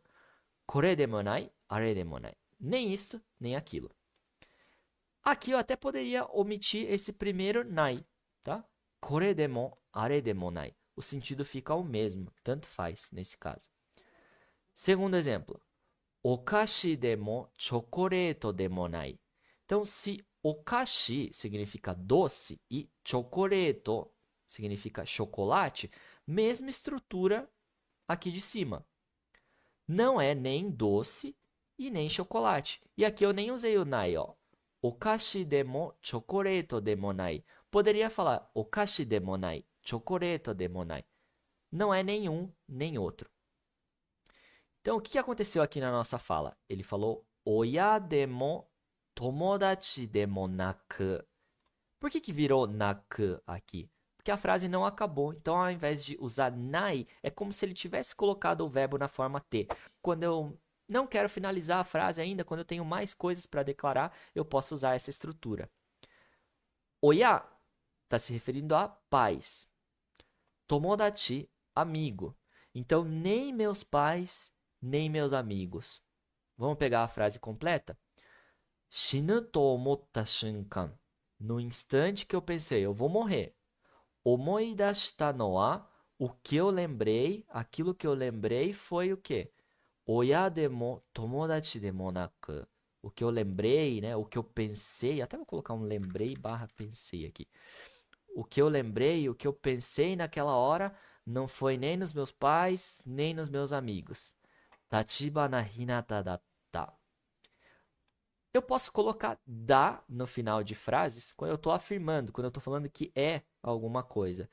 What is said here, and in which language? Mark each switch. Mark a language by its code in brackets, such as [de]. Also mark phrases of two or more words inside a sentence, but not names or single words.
[ja] これでもない、あれでもない. [pt] Nem isto, nem aquilo. Aqui eu até poderia omitir esse primeiro nai, tá? [ja] これでも、あれでもない. [pt] O sentido fica o mesmo, tanto faz nesse caso. Segundo exemplo, [ja] お菓子でもチョコレートでもない. [pt] Então, se okashi significa doce e chocoreto significa chocolate, mesma estrutura aqui de cima. Não é nem doce e nem chocolate. E aqui eu nem usei o nai, ó. [ja] お菓子でもチョコレートでもない. [pt] Poderia falar [ja] お菓子でもない、チョコレートでもない. [pt] Não é nenhum nem outro. Então, o que aconteceu aqui na nossa fala? Ele falou [ja] 親でも友達でもなく. [pt] Por que virou naku aqui? Porque a frase não acabou. Então, ao invés de usar nai, é como se ele tivesse colocado o verbo na forma T. Quando eu não quero finalizar a frase ainda, quando eu tenho mais coisas para declarar, eu posso usar essa estrutura. Oya está se referindo a pais. Tomodachi, amigo. Então, nem meus pais, nem meus amigos. Vamos pegar a frase completa? [ja] 死ぬと思った瞬間. [pt] No instante que eu pensei, eu vou morrer. [ja] 思い出したのは, [pt] o que eu lembrei, aquilo que eu lembrei foi o quê? [ja] 親でも友達でもなく. [pt] O que eu lembrei, né? O que eu pensei, até vou colocar um lembrei barra pensei aqui. o que eu lembrei, o que eu pensei naquela hora, não foi nem nos meus pais, nem nos meus amigos. Tachibana hinata datta. Eu posso colocar da no final de frases quando eu estou afirmando, quando eu estou falando que é alguma coisa.